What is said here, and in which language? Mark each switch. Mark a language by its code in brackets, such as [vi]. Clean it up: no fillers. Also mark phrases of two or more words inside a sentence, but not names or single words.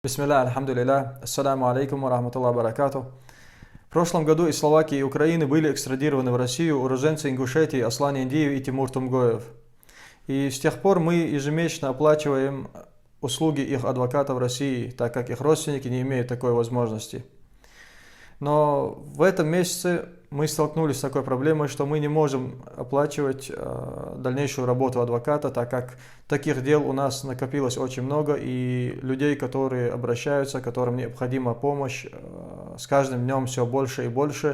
[ar] بسم الله، الحمد لله، السلام عليكم ورحمة الله وبركاته. [ru] В прошлом году из Словакии и Украины были экстрадированы в Россию уроженцы Ингушетии Аслан Индиев и Тимур Тумгоев. И с тех пор мы ежемесячно оплачиваем услуги их адвоката в России, так как их родственники не имеют такой возможности. Но в этом месяце мы столкнулись с такой проблемой, что мы не можем оплачивать дальнейшую работу адвоката, так как таких дел у нас накопилось очень много, и людей, которые обращаются, которым необходима помощь, с каждым днем все больше и больше.